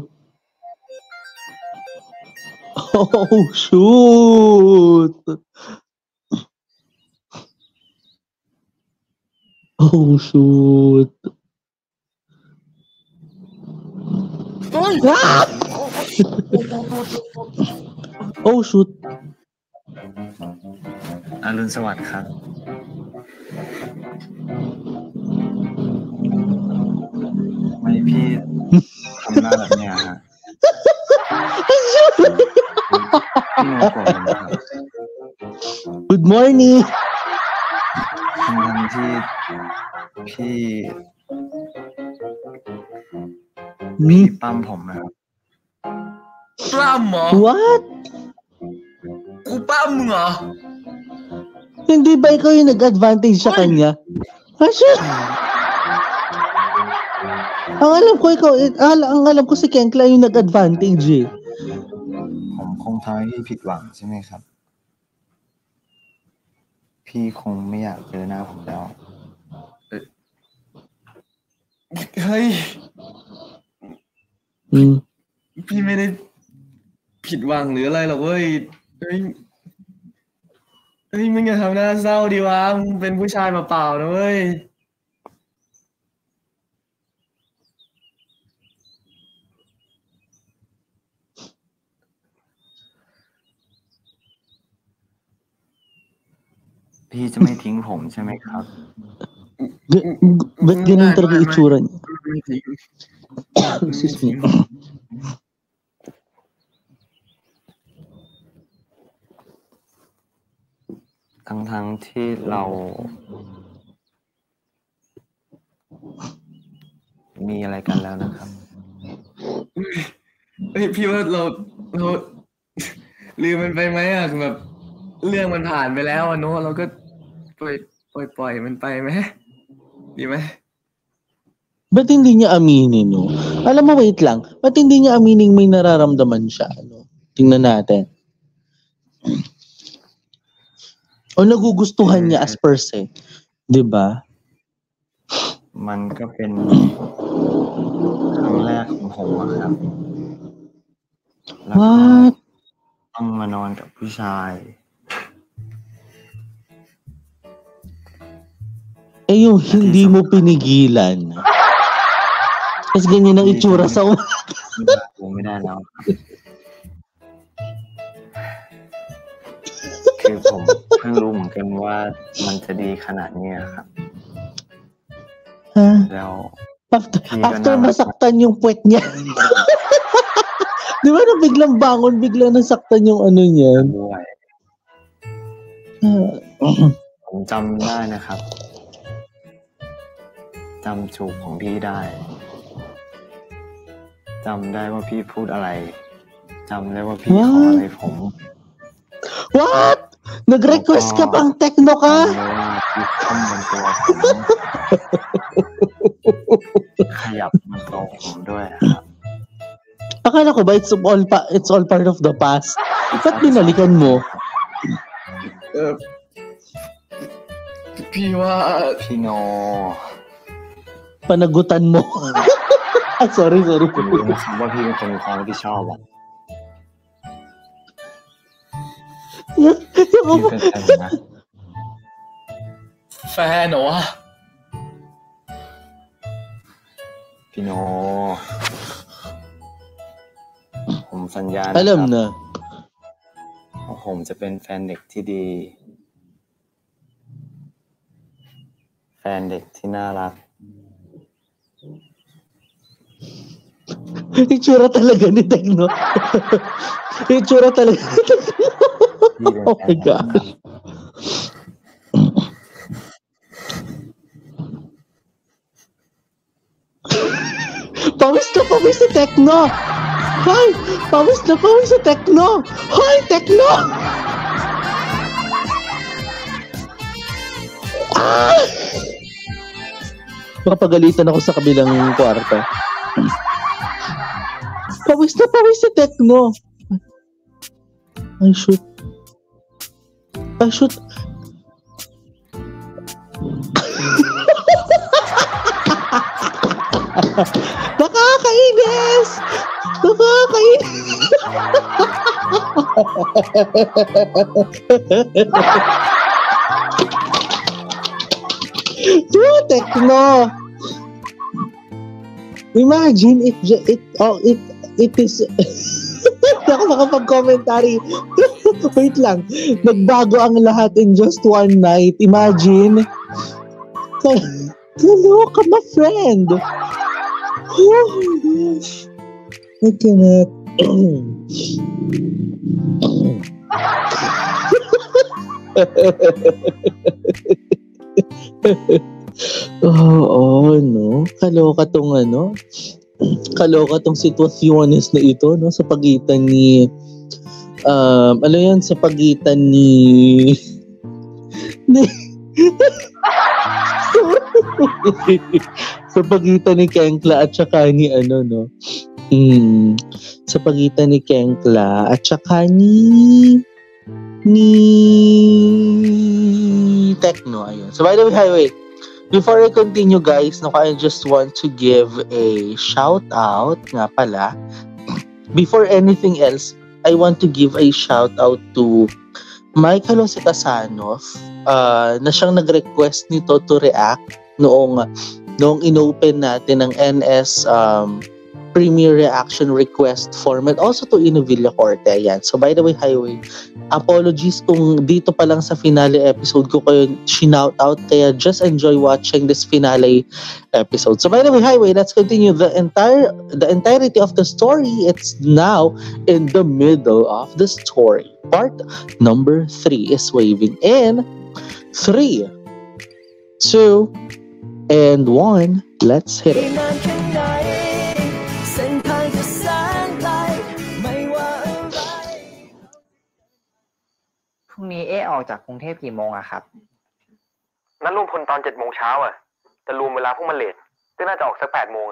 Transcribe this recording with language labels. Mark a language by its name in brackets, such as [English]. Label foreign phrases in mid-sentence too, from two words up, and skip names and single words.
[English] Oh shoot. Oh shoot. Ah! Oh shoot. [Thai] อรุณสวัสดิ์ครับทำไมพี่ทำหน้าแบบเนี้ยฮะพี่โนโกรธผมนะครับ [English] Good morning. [Thai] ทั้งที่พี่ปั้มผมนะครับ ปล้ำเหรอ [English] What? [Thai] กูปล้ำมึงเหรอ [Filipino] Hindi ba ikaw yung nag-advantage sa kanya? [English] Shit! [Filipino] Ang alam ko si Kenkla yung nag-advantage eh. [Thai] ผมคงทำให้พี่ผิดหวังใช่ไหมครับ พี่คงไม่อยากเจอหน้าผมแล้ว เฮ้ย พี่ไม่ได้ผิดหวังหรืออะไรหรอกเว้ย เฮ้ยมึงอย่าทำหน้าเศร้าดีวะ มึงเป็นผู้ชายเปล่าๆนะเว้ย พี่จะไม่ทิ้งผมใช่ไหมครับ [Filipino] Ba't ganun talaga itsura niya? [Thai] ไม่ทิ้ง [English] Excuse me. [Thai] ทั้งที่เรามีอะไรกันแล้วนะครับ เฮ้ยพี่ว่าเราลืมมันไปไหมอ่ะคือแบบเรื่องมันผ่านไปแล้วอ่ะเนอะเราก็ปล่อยมันไปไหมดีไหม [Filipino] Ba't hindi niya aminin, no? Alam mo, wait lang. Ba't hindi niya aminin may nararamdaman siya, no? Tingnan natin. O nagugustuhan niya [English] as per se. [Filipino] Diba? [Thai] มันก็เป็นครั้งแรกของผมอะครับ แล้วก็ [English] What? [Thai] ต้องมานอนกับผู้ชาย [Filipino] Eh yung hindi mo pinigilan. Tapos ganyan ang itsura sa [Thai] ผมไม่ได้แล้วครับคือผมเพิ่งรู้เหมือนกันว่ามันจะดีขนาดนี้ครับ Ha? แล้ว [Filipino] After masaktan yung puwet niya. Di ba na biglang bangon, biglang nasaktan yung ano niyan? [Thai] ผมจำได้นะครับจำจูบของพี่ได้จำได้ว่าพี่พูดอะไรจำได้ว่าพี่ขออะไรผม [English] What? [Filipino] Nag-request ka pang techno ka? [Thai] จำได้ว่าพี่ทำบนตัวผมขยับบนตัวผมด้วยครับ [Filipino] Akala ko ba [English] it's all part of the past? [Filipino] Ba't binalikan mo? [Thai] พี่ว่า พี่โน [Filipino] Panagutan mo. Sorry. [Thai] ผมรู้นะครับว่าพี่เป็นคนมีความรับผิดชอบอ่ะพี่เป็นแฟนนะ แฟนเหรอวะ พี่โนผมสัญญา [Filipino] Alam na. [Thai] ว่าผมจะเป็นแฟนเด็กที่ดีแฟนเด็กที่น่ารัก [Filipino] Itsura talaga ni Techno. Itsura talaga ni Techno. [English] Oh my gosh. [Filipino] Pawis si Techno. Hi! Pawis si Techno. Hi, Techno! Mapagalitan ako sa kabilang kwarto. Pawis si Techno. [English] I shoot. Nakakainis! [Filipino] Techno. [English] Imagine it is [Filipino] hindi ako makapag-commentary. Wait lang. Nagbago ang lahat [English] in just one night. [Filipino] Imagine. [English] Kaloka, my friend. Oh my gosh. I cannot. [Filipino] Oo, no? Kaloka tong sitwasyones na ito, no? Sa pagitan ni sa pagitan ni sa pagitan ni Kenkla at saka ni sa pagitan ni Kenkla at saka ni Techno. Ayun. [English] So by the way, before I continue guys, I just want to give a shout out [Filipino] nga pala. [English] Before anything else, I want to give a shout out to Mike Halositasanov [Filipino] na siyang nag-request nito [English] to react [Filipino] noong inopen natin ng [English] NS Premier Reaction Request format, also to Ino Villacorte. Yan. So by the way, Highway, apologies [Filipino] kung dito pa lang sa [English] finale episode [Filipino] ko kayo shinout out, kaya [English] just enjoy watching this finale episode. So by the way, Highway, let's continue the entirety of the story. It's now in the middle of the story. Part number 3 is waving in 3, 2, and 1. Let's hit it. [Thai] พรุ่งนี้ออกจากกรุงเทพกี่โมงอะครับ นัดรวมพลตอน 7 โมงเช้าอะแต่รวมเวลาพวกมันเลทก็น่าจะออกสัก 8 โมงอะ